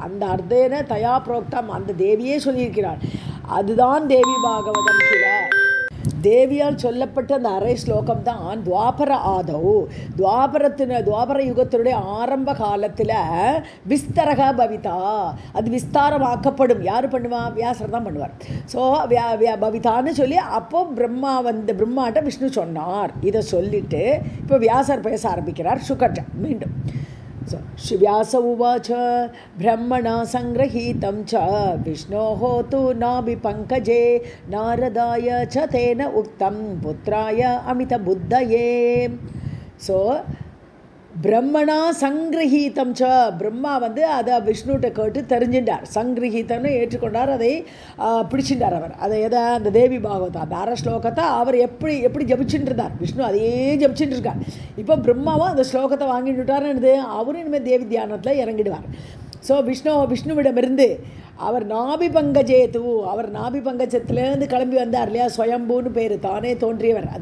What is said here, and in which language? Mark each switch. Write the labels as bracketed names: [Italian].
[Tamil] அந்த அர்த்தேன தயா புரோக்தம், அந்த தேவியே சொல்லியிருக்கிறாள். அதுதான் தேவி பாகவதம் கில, தேவியால் சொல்லப்பட்ட அந்த அரை ஸ்லோகம் தான் துவாபர ஆதவ், துவாபர யுகத்தினுடைய ஆரம்ப காலத்தில் விஸ்தரக பவிதா, அது விஸ்தாரமாக்கப்படும். யார் பண்ணுவா? வியாசர் தான் பண்ணுவார். ஸோ பவிதான்னு சொல்லி அப்போ பிரம்மாட்ட விஷ்ணு சொன்னார். இதை சொல்லிட்டு இப்போ வியாசர் பேச ஆரம்பிக்கிறார் சுகர்ட்ட மீண்டும். [Sanskrit] व्यास उवाच ब्रह्मणा सङ्गृहीतं च विष्णोः तु नाभिपङ्कजे नारदाय च तेन उक्तं पुत्राय अमितबुद्धये सो [Tamil] பிரம்மணா சங்கிரஹீதம் ச பிரம்மா வந்து அதை விஷ்ணுகிட்ட கேட்டு தெரிஞ்சின்றார். சங்கிரஹீதம்னு ஏற்றுக்கொண்டார், அதை பிடிச்சின்றார். அவர் அதை எதை அந்த தேவி பாகவதா அந்த அரை ஸ்லோகத்தை அவர் எப்படி ஜபிச்சுட்டு இருந்தார், விஷ்ணு அதையே ஜபிச்சுட்டு இருக்கார். இப்போ பிரம்மாவும் அந்த ஸ்லோகத்தை வாங்கிட்டுட்டாருன்னு அவரும் இனிமேல் தேவி தியானத்தில் இறங்கிடுவார். ஸோ விஷ்ணுவிடமிருந்து அவர் நாபி பங்கஜேது, அவர் நாபி பங்கஜத்திலேருந்து கிளம்பி வந்தார் இல்லையா, ஸ்வயம்பூன்னு பேர், தானே தோன்றியவர்.